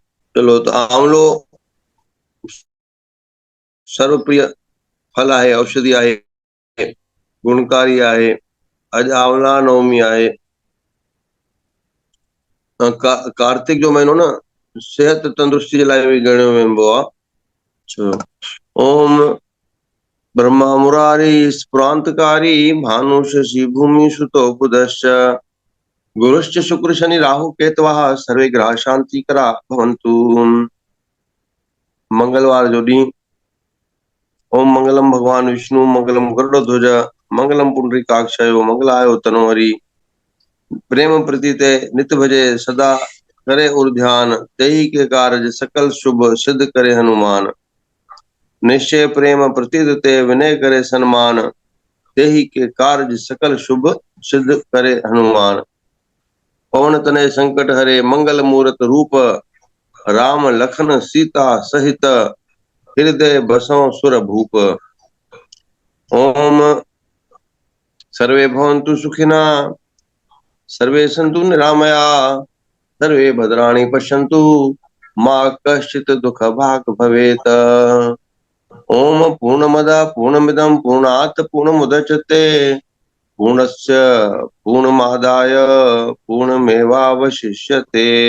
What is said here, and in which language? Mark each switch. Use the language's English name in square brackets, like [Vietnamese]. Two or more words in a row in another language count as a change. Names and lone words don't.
[Sindhi] चलो, त आंवलो सर्वप्रिय फल आहे, औषधि आहे, गुणकारी आहे। अॼु आंवला नवमी आहे। कार्तिक जो महीनो न सेहत तंदुरुस्ती जे लाइ बि ॻणियो वेंदो आहे। [Sanskrit] ओम ब्रह्मा मुरारी स्पुरांतकारी भानु शशि भूमि सुतो बुधश्च गुरुश्च शुक्र शनि राहु केतवः सर्वे ग्रह शांति करा भवन्तु। [Sindhi] मंगलवार जो ॾींहुं। [Sanskrit] ओम मंगलम भगवान विष्णु मंगलम गरुड़ ध्वज मंगलम पुंडरीकाक्षयो मंगलायो तनोहरि [Awadhi] प्रेम प्रतीते नित भजे सदा करे उर ध्यान तेहि के कारज सकल शुभ सिद्ध करे हनुमान। निश्चय प्रेम प्रतीत ते विनय करे सन्मान तेहि के कारज सकल शुभ सिद्ध करे हनुमान। पवन तनय संकट हरे मंगल मूरत रूप राम लखन सीता सहित हृदय बसों सुर भूप। [Sanskrit] ओम सर्वे भवन्तु सुखिना सर्वे सन्तु निरामया सर्वे भद्राणि पश्यन्तु मा कश्चित् दुःख भाग् भवेत्। ओम पूर्णमदः पूर्णमिदं पूर्णात् पूर्णमुदच्यते पूर्णस्य पूर्णमादाय पूर्णमेवावशिष्यते।